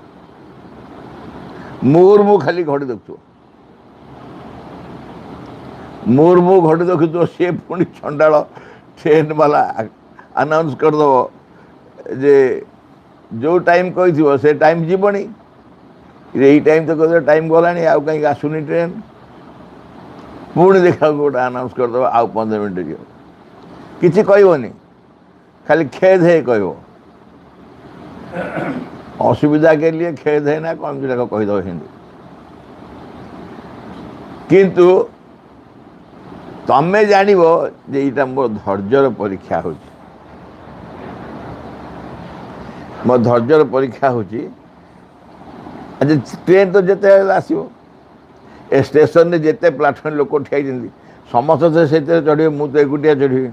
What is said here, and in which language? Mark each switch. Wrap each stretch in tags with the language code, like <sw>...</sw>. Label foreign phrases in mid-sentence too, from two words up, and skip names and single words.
<or>ମୁହୂର୍ମୁହୁ ଖାଲି ଘଡ଼ି ଦେଖୁଥିବ, ମୁହୂର୍ମୁହୁ ଘଡ଼ି ଦେଖୁଥିବ, ସିଏ ପୁଣି ଚଣ୍ଡାଳ ଟ୍ରେନ୍ ବାଲା ଆନାଉନ୍ସ କରିଦେବ ଯେ ଯେଉଁ ଟାଇମ୍ କହିଥିବ ସେ ଟାଇମ୍ ଯିବନି, ଏଇ ଟାଇମ୍ ତ କହିଦେବ, ଟାଇମ୍ ଗଲାଣି, ଆଉ କାହିଁକି ଆସୁନି ଟ୍ରେନ୍। ପୁଣି ଦେଖିବାକୁ ଗୋଟେ ଆନାଉନ୍ସ କରିଦେବ, ଆଉ 15 ମିନିଟ୍ ଯିବ। କିଛି କହିବନି, ଖାଲି ଖେଦ ହେ କହିବ।</or> <hi>ଅସୁବିଧା के लिए खेद है ना,</hi> <or>କ'ଣ ଯାକ କହିଦେବ ହିନ୍ଦୀ। କିନ୍ତୁ ତମେ ଜାଣିବ ଯେ ଏଇଟା ମୋ ଧୈର୍ଯ୍ୟର ପରୀକ୍ଷା ହେଉଛି, ମୋ ଧୈର୍ଯ୍ୟର ପରୀକ୍ଷା ହେଉଛି। ଆଜି ଟ୍ରେନ୍ ତ ଯେତେବେଳେ ଆସିବ, ଏ ଷ୍ଟେସନରେ ଯେତେ ପ୍ଲାଟଫର୍ମ ଲୋକ ଠିଆ ହେଇଛନ୍ତି ସମସ୍ତେ ତ ସେଥିରେ ଚଢ଼ିବେ, ମୁଁ ତ ଏକୁଟିଆ ଚଢ଼ିବିନି।</or>